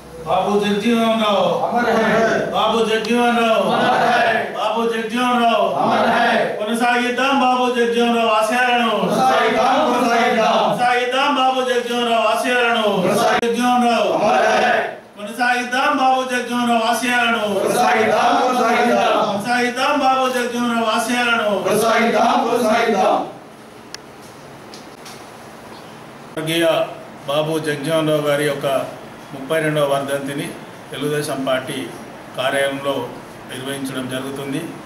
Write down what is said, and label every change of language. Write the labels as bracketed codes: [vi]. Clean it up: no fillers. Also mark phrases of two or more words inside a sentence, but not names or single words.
[hi] बाबू जगजीवन राव अमर है। बाबू जगजीवन राव अमर है। बाबू जगजीवन राव अमर है। [te] కొనసాగిద్దాం బాబు జగజీవన్ రావు ఆశయాలను కొనసాగిద్దాం బాబు జగజీవన్ రావు ఆశయాలను జగజీవన్ రావు [hi] अमर है। [te] కొనసాగిద్దాం బాబు జగజీవన్ రావు ఆశయాలను కొనసాగిద్దాం బాబు జగజీవన్ రావు ఆశయాలను స్వర్గీయ బాబు జగజీవన్ రావు గారి యొక్క 32వ వర్ధంతిని తెలుగుదేశం పార్టీ కార్యాలయంలో నిర్వహించడం జరుగుతుంది.